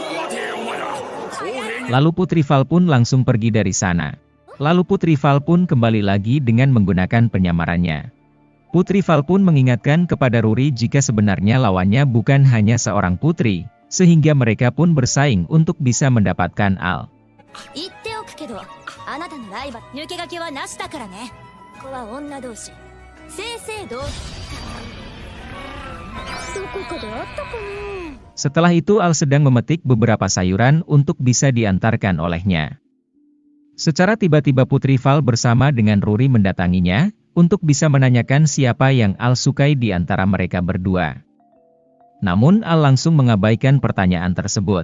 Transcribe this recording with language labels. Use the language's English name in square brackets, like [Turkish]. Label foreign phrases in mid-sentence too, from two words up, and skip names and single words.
[Indonesian] Lalu Putri Val pun langsung pergi dari sana. Lalu Putri Val pun kembali lagi dengan menggunakan penyamarannya. Putri Val pun mengingatkan kepada Ruri jika sebenarnya lawannya bukan hanya seorang putri, sehingga mereka pun bersaing untuk bisa mendapatkan Al. [Japanese] 言っておくけど、あなたのライバル抜け駆けはなしだからね。ここは女同士、正々堂々。どこかであったかな。 [Indonesian] Setelah itu Al sedang memetik beberapa sayuran untuk bisa diantarkan olehnya. Secara tiba-tiba Putri Val bersama dengan Ruri mendatanginya, untuk bisa menanyakan siapa yang Al sukai di antara mereka berdua. Namun Al langsung mengabaikan pertanyaan tersebut.